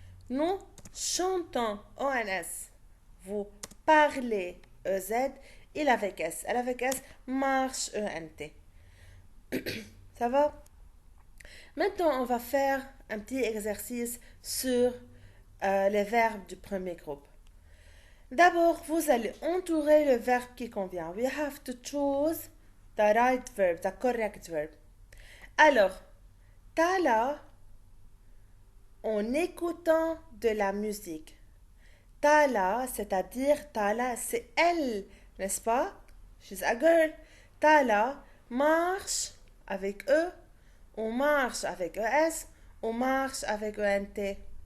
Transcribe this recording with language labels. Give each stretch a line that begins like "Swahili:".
French: Nous chantons ONS. Vous parlez EZ. Il avec S. Elle avec S marche ENT. Ça va? Maintenant, on va faire un petit exercice sur les verbes du premier groupe. D'abord, vous allez entourer le verbe qui convient.
English: We have to choose the right verb, the correct verb.
French: Alors, Tala, en écoutant de la musique. Tala, c'est-à-dire Tala, c'est elle, n'est-ce pas?
English: She's a girl.
French: Tala marche avec E, on marche avec ES, on marche avec ENT.